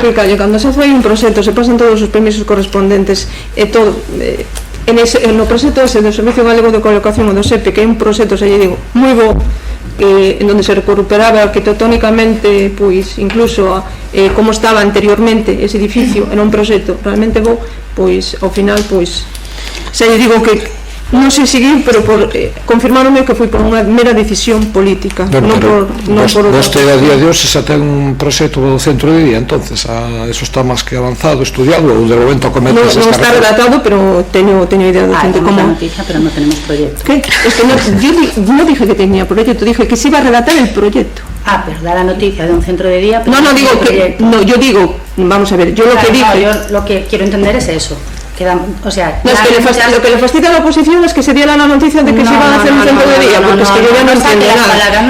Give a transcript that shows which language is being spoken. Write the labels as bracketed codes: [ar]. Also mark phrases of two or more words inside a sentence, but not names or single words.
[gl] Cando se fai un proxecto se pasan todos os permisos correspondentes e todo, no proxecto ese do Servicio Galego de Colocación ou do SEPE, que é un proxecto, xa lle digo, moi bo, en donde se recuperaba arquitectónicamente, pois, incluso como estaba anteriormente ese edificio, era un proxecto realmente bo, pois, ao final, pois, xa lle digo que non sei seguir, pero confirmaronme que foi por unha mera decisión política. Vostede a día de hoxe xa ten un proxecto do centro de día, [es] entonces eso [gl] está máis que avanzado, estudiado, ou de momento comete esas carreras? Non está redactado, pero teño idea de gente como... [es] Tenemos noticia, pero no tenemos proyecto. ¿Qué? Es que yo no dije que tenía proyecto, dije que se iba a redactar el proyecto. Pero da la noticia de un centro de día... No, digo que... No, yo digo, vamos a ver, yo lo que dije... Yo lo que quiero entender es eso. O sea, no, es que lo que le fastidia a la oposición es que se diera la noticia de que se iban a hacer un centro de día, porque es que yo ya no entiendo nada.